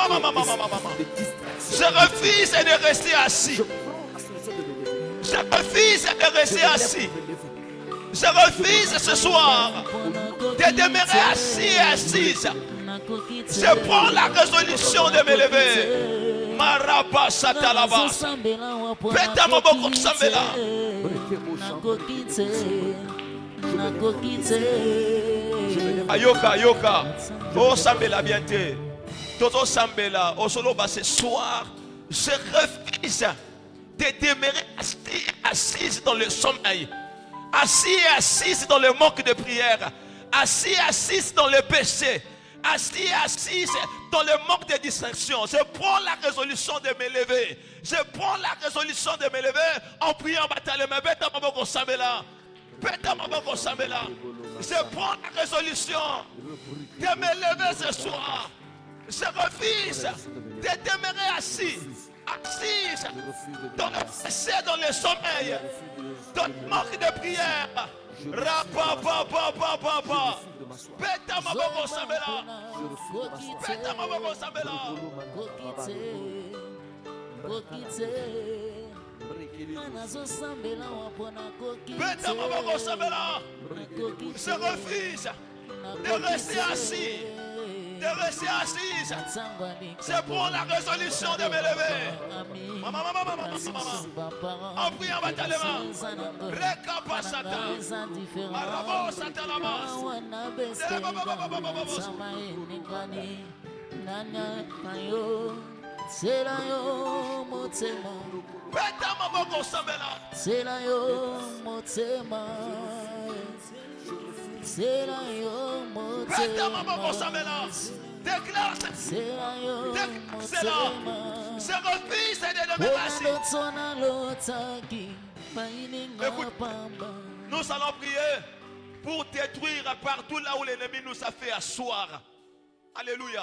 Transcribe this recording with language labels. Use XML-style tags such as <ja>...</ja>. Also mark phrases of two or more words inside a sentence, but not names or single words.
<fr>Je refuse de rester assis. Je refuse de rester assis. Je refuse ce soir de demeurer assis et assise. Je prends la résolution de me lever.</fr> <ln>Maraba satalaba. Peta maboko sambela. Ayoka. Oh sambela bientôt. Toto sambela. Oh solo ba</ln> <fr>ce soir. Je refuse de demeurer assise dans le sommeil. Assis et assise dans le manque de prière. Assis et assise dans le péché. Assis et assise dans le manque de distraction. Je prends la résolution de me lever. Je prends la résolution de me lever en priant batalement. Je prends la résolution de me lever ce soir. Je refuse de demeurer assis. assise Je refuse de dans demeurer le assis. péché, dans le sommeil, Je refuse de dans le manque de prière.</fr> <ln>Rapapapapapapa. Peta maboko sambela.</ln> <fr>Je refuse de m'asseoir.</fr> <ln>Peta maboko sambela. Peta maboko sambela.</ln> <fr>Je refuse de rester assis. De rester assise. C'est pour la résolution de me lever. Maman. En priant, battez les mains. Recapacata. Marabo satalamas.</fr> <ln>Peta maboko sambela. Peta maboko sambela.</ln> <fr>Déclare cela. Je refuse de demeurer assis. Nous allons prier pour détruire partout là où l'ennemi nous a fait asseoir. Alléluia.</fr>